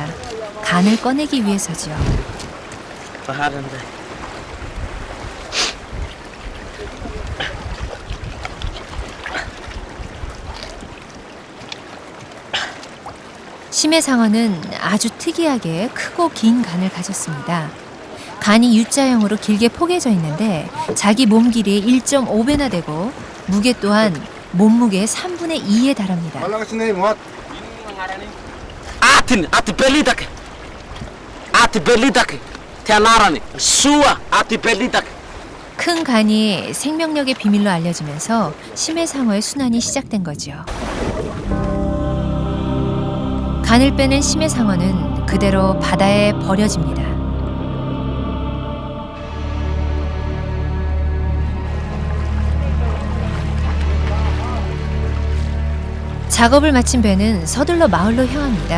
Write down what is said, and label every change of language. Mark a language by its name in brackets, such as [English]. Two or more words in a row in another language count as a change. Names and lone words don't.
[Korean] 간을 꺼내기 위해서지요. 심해상어는 아주 특이하게 크고 긴 간을 가졌습니다. 간이 U자형으로 길게 포개져 있는데 자기 몸 길이의 1.5배나 되고 무게 또한 몸무게의 3분의 2에 달합니다. [Portuguese] Fala esse [English] name, what? Ati Pelitaca. Ati Pelitaca. Tianarani. Sua. Ati Pelitaca. [Korean] 큰 간이 생명력의 비밀로 알려지면서 심해상어의 순환이 시작된 거죠. 간을 빼는 심해상어는 그대로 바다에 버려집니다. 작업을 마친 배는 서둘러 마을로 향합니다.